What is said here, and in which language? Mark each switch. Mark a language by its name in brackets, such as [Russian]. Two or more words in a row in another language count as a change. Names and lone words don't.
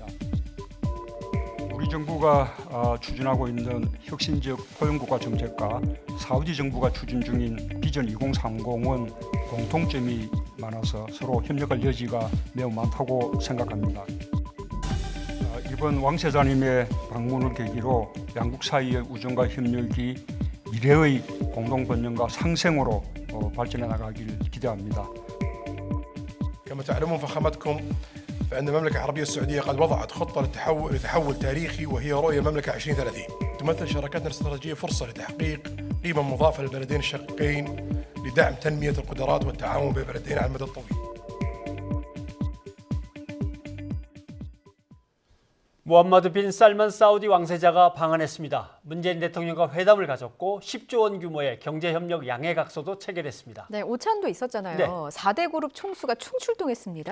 [Korean] 우리 정부가 추진하고 있는 혁신적 포용국가 정책과 사우디 정부가 추진 중인 비전 2030은 공통점이 많아서 서로 협력할 여지가 매우 많다고 생각합니다. 이번 왕세자님의 방문을 계기로 양국 사이의 우정과 협력이 미래의 공동번영과 상생으로 발전해 나가길 기대합니다. [Arabic] كما تعلمون فخامتكم فإن المملكة العربية السعودية قد وضعت خطة لتحول تاريخي وهي رؤية المملكة 2030. تمثل شراكتنا الاستراتيجية فرصة لتحقيق قيمة مضافة للبلدين الشقيقين لدعم تنمية القدرات والتعاون بين البلدين على المدى الطويل. [Korean] 무함마드 빈 살만 사우디 왕세자가 방한했습니다. 문재인 대통령과 회담을 가졌고 10조 원 규모의 경제협력 양해각서도 체결했습니다. 네, 오찬도 있었잖아요. 네. 4대 그룹 총수가 충출동했습니다.